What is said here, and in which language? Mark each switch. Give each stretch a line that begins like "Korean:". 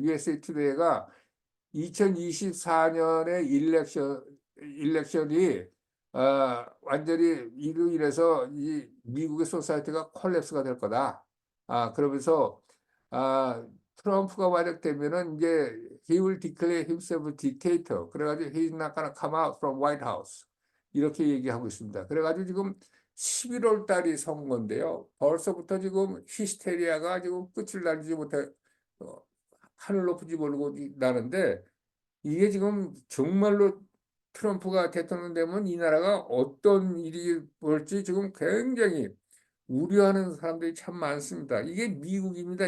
Korean: USA 투데이가 2024년의 일렉션이 완전히 이로 인해서 이 미국의 소사이티가 콜랩스가 될 거다. 그러면서 아, 트럼프가 만약되면은 이제
English: he will declare himself dictator.
Korean: 그래가지고
English: he's not gonna come out from White House.
Korean: 이렇게 얘기하고 있습니다. 그래가지고 지금 11월 달이 선거인데요. 벌써부터 지금 히스테리아가 지금 끝을 날리지 못해 어, 하늘 높은지 모르고 나는데, 이게 지금 정말로 트럼프가 대통령 되면 이 나라가 어떤 일이 벌지 지금 굉장히 우려하는 사람들이 참 많습니다. 이게 미국입니다.